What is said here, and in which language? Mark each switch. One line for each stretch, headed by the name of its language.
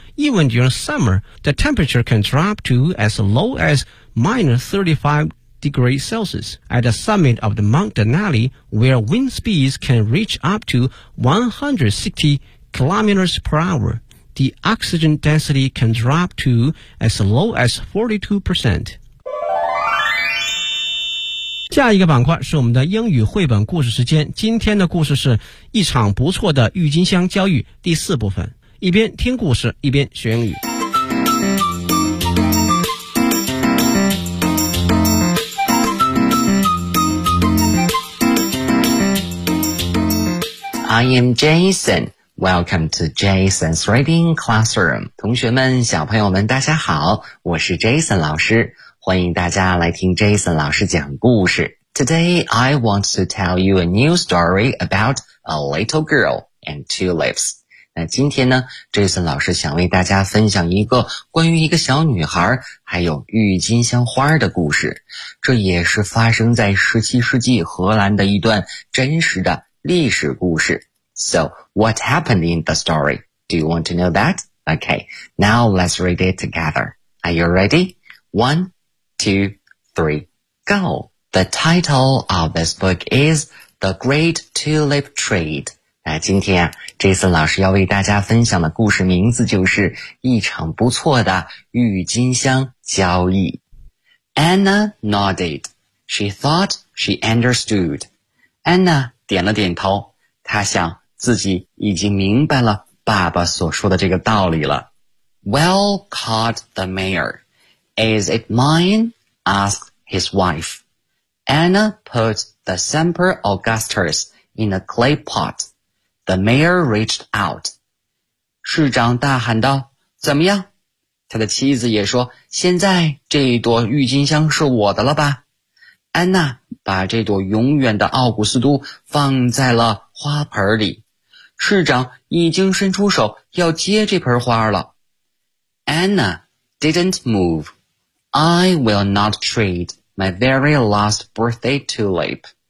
English: Even during summer, the temperature can drop to as low as minus 35 degrees Celsius. At the summit of the Mount Denali, where wind speeds can reach up to 160 kilometers per hour, the oxygen density can drop to as low as 42%.
Chinese: 下一个板块是我们的英语绘本故事时间，今天的故事是一场不错的郁金香交易第四部分，一边听故事一边学英语。
English: I am Jason, welcome to Jason's Reading Classroom.
Chinese: 同学们小朋友们大家好，我是 Jason 老师，欢迎大家来听 Jason 老师讲故事。
English: Today, I want to tell you a new story about a little girl and tulips.
Chinese: 那今天呢 ,Jason 老师想为大家分享一个关于一个小女孩还有郁金香花的故事。这也是发生在17世纪荷兰的一段真实的历史故事。
English: So, what happened in the story? Do you want to know that? Okay, now let's read it together. Are you ready? One, two, three, go! The title of this book is The Great Tulip Trade.
Chinese: 那今天啊 ,Jason 老师要为大家分享的故事名字就是一场不错的郁金香交易。
English: Anna nodded. She thought she understood.
Chinese: Anna 点了点头，她想自己已经明白了爸爸所说的这个道理了。
English: Well, caught the mayor. Is it mine? Asked his wife. Anna put the Semper Augustus in a clay pot. The mayor reached out.
Chinese: 市长大喊道，怎么样？他的妻子也说，现在这一朵郁金香是我的了吧？安娜把这朵永远的奥古斯都放在了花盆里。市长已经伸出手要接这盆花了。
English: Anna didn't move. I will not treat my very last birthday tulip.